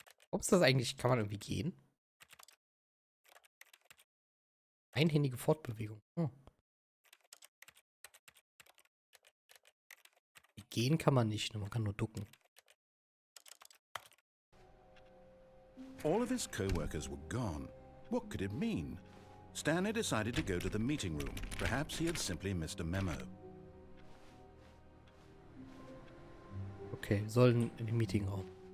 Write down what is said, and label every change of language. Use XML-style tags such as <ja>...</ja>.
<de>Ob es das eigentlich, kann man irgendwie gehen? Einhändige Fortbewegung. Oh. Gehen kann man nicht, man kann nur ducken.</de> <en>All of his co-workers were gone. What could it mean? Stanley decided to go to the meeting room. Perhaps he had simply missed a memo.</en> <de>Okay, wir sollen in den Meetingraum.</de>